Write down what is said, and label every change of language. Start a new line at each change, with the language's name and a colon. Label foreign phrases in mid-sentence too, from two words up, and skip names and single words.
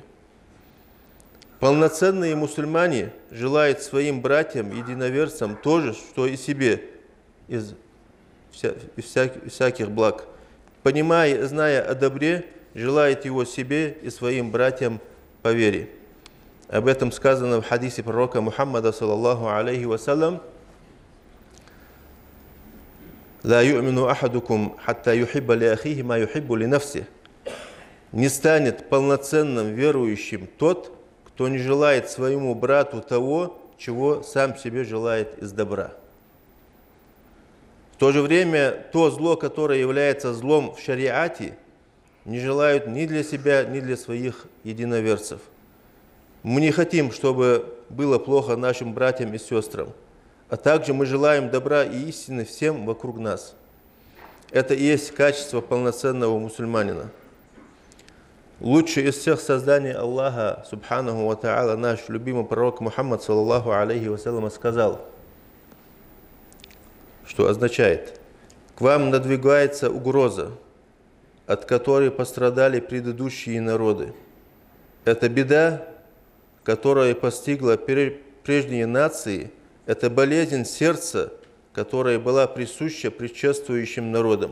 Russian: Полноценные мусульмане желают своим братьям-единоверцам то же, что и себе, из всяких благ. Понимая и зная о добре, желает его себе и своим братьям по вере. Об этом сказано в хадисе пророка Мухаммада,
Arabic: صلى الله عليه وسلم: «لا يؤمن أحدكم حتى يحب لأخيه ما يحب لنفسه».
Russian: Не станет полноценным верующим тот, кто не желает своему брату того, чего сам себе желает из добра. В то же время то зло, которое является злом в шариате, не желают ни для себя, ни для своих единоверцев. Мы не хотим, чтобы было плохо нашим братьям и сестрам, а также мы желаем добра и истины всем вокруг нас. Это и есть качество полноценного мусульманина. Лучший из всех созданий Аллаха,
Arabic: سبحانه وتعالى,
Russian: наш любимый пророк Мухаммад,
Arabic: صلى الله عليه وسلم,
Russian: сказал, что означает: к вам надвигается угроза, от которой пострадали предыдущие народы. Это беда, которая постигла прежние нации, это болезнь сердца, которая была присуща предшествующим народам.